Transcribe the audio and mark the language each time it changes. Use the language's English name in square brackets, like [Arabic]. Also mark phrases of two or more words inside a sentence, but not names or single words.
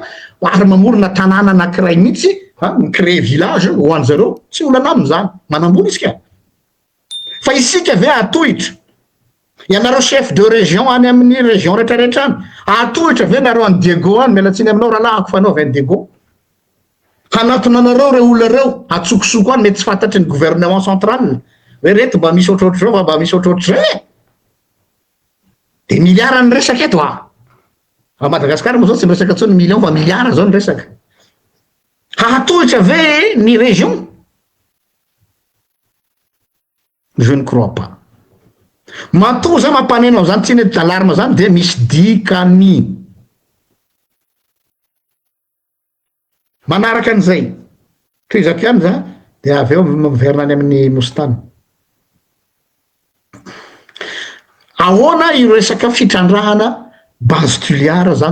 [Malagasy] ary mamorona tanàna anankiray mihitsy micrée village ho any zareo tsy olana aminy zany manambola izy ka fa isika ve atohitra ianareo [French] chef de région [Malagasy] any amin'ny région rehetrarehetra any atohitra ve nareo any Diego any mialatsiny aminao rahalahako fanaovy any Diego hanatona anareo reo olona reo atsokosoko any mety tsy fantatry ny [French] gouvernement central [Malagasy] hoe reto mba misy ohatrohatry zao fa mba misy ohatrohatry zay de milliard ny resaka eto a Madagasikara moa zao tsy miresaka antsony million fa milliard zao ny resaka hahatohitra ve ny région [French] je ne crois pas [Malagasy] matoa za mampanenao zany tsy nety alarme zany de misy dikany manaraka an'izay toizako ihany za de avy eo miverina any amin'ny mostany ahoana io resaka fitrandrahana base tuliara zany